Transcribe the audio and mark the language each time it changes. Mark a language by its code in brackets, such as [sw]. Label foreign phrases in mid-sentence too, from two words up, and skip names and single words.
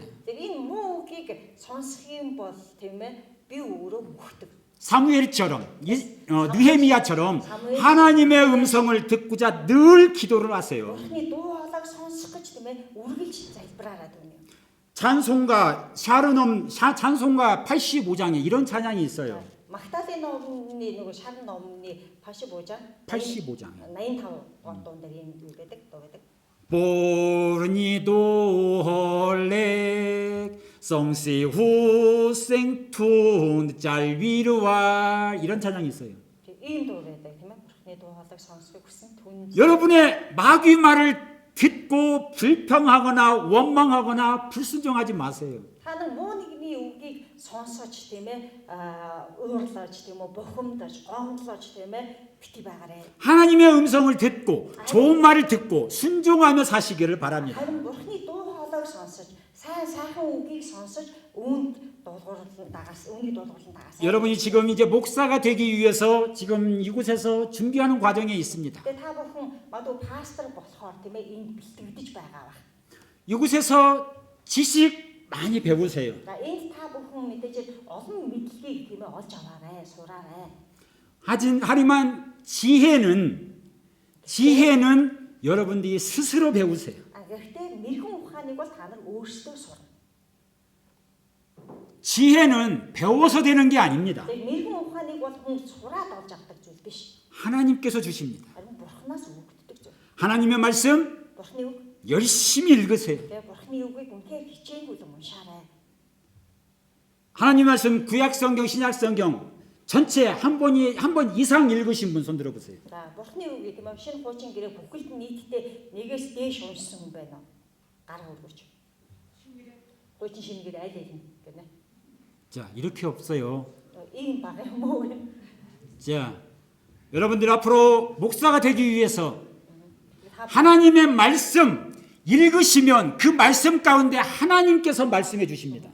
[mn] Тэгээ энэ муу үгийг сонсох юм бол тийм ээ би өөрөө өвхдөг. [ko] 사무엘처럼 느헤미야처럼 하나님의 음성을 듣고자 늘 기도를 하세요. [mn] Бурхны дуу хоолойг сонсох гэж тийм ээ үргэлж залбираараа дүнэ. [ko] 찬송가 85장에 이런 찬양이 있어요. [mn] Магдалины номны нөгөө шар номны 85-장 [ko] 85장. [mn] 85 дуун дээр энэ юу гэдэг дуу гэдэг. [ko] 보르니도 헐렉 성시후 생툰 짤위르와 이런 찬양이 있어요. [mn] Ийм дуу байдаг тийм ээ. Бурхны дуу хоолойг сонсохыг хүсэн түн. [ko] 여러분의 마귀 말을 듣고 불평하거나 원망하거나 불순종하지 마세요. [mn] Та нар муу нэгний үгийг сонсооч тийм ээ уурлаач тийм үү бохомдож гомдлооч тийм ээ бити байгаарэ. [ko] 하나님의 음성을 듣고 좋은 말을 듣고 순종하며 사시기를 바랍니다. [mn] Харин Бурхны дуу хоолойг сонсож сайхан үгийг сонсож үүнд дуулгуурлан дагаас үүний дуулгуурлан дагаас. [ko] 여러분이 지금 이제 목사가 되기 위해서 지금 이곳에서 준비하는 과정에 있습니다. [mn] Тэгээ та бүхэн мадуу пастор болохоор тийм ээ энд бэлтгэгдэж байгаа ба. [ko] 이곳에서 지식 많이 배우세요. [mn] За энд та бүхэн мэдээж олон мэдлэгийг тийм ээ олж аваарай, сураарай. [ko] 하지만 지혜는 여러분들이 스스로 배우세요. [mn] Гэхдээ мэрхэн ухааныг бол та нар өөрсдөө сурна. [ko] 지혜는 배워서 되는 게 아닙니다. [mn] Тэгээ мэрхэн ухааныг бол хүн сураад олж авдаг зүйл биш. [ko] 하나님께서 주십니다. [mn] Харин Бурханаас өгөгддөг зүйл. [ko] 하나님의 말씀 [mn] Бурхны үг. [ko] 열심히 읽으세요. [mn] Тэгээ Бурхны үгийг үнхээр хичээнгүйл уншаарай. [ko] 하나님 말씀 구약 성경, 신약 성경 전체 한 번 이상 읽으신 분 손 들어 보세요. [mn] За Бурхны үгийг тийм ээ шинэ хуучин гэрээ бүхэлд нь нийтдээ нэгээс дээш уншсан хүн байна уу? Гар хөргөж. Хуучин шинэ гэрээ аль аль нь гэнэ. [ko] 자, 이렇게 없어요. [mn] Ийм баг юм уу? [ko] 자, 여러분들 앞으로 목사가 되기 위해서 하나님의 말씀 읽으시면 그 말씀 가운데 하나님께서 말씀해 주십니다.